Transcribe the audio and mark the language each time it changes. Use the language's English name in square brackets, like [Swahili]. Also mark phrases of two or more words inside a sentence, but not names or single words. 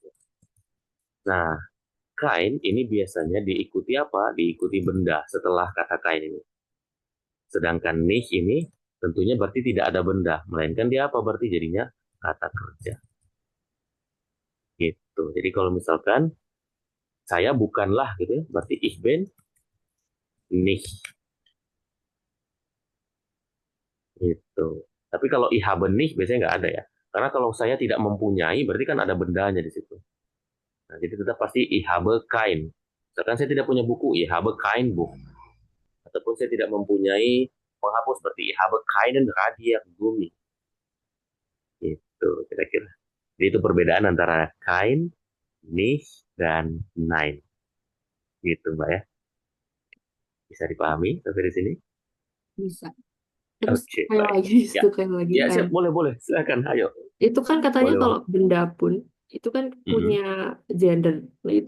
[Indonesian] Nah, kain ini biasanya diikuti apa? Diikuti benda setelah kata kain ini. Sedangkan nicht ini tentunya berarti tidak ada benda, melainkan dia apa? Berarti jadinya kata kerja. Gitu. Jadi kalau misalkan saya bukanlah gitu ya, berarti [German] ich bin nicht. [Indonesian] Gitu. Tapi kalau [German] ich habe nicht [Indonesian] biasanya nggak ada ya. Karena kalau saya tidak mempunyai berarti kan ada bendanya di situ. Nah, jadi tetap pasti [German] ich habe kein. [Indonesian] Misalkan saya tidak punya buku, [German] ich habe kein Buch. [Indonesian] Ataupun saya tidak mempunyai penghapus berarti [German] ich habe keinen Radiergummi. [Indonesian] Gitu kira-kira. Jadi itu perbedaan antara kein, nicht, dan nein. Gitu Mbak ya. Bisa dipahami sampai di sini? bisa. Terus Oke, kayak baik. lagi, Ya, itu kayak lagi. ya siap, boleh. Silakan, ayo. Itu kan katanya Boleh, kalau Bang. benda pun itu kan punya gender. Nah, itu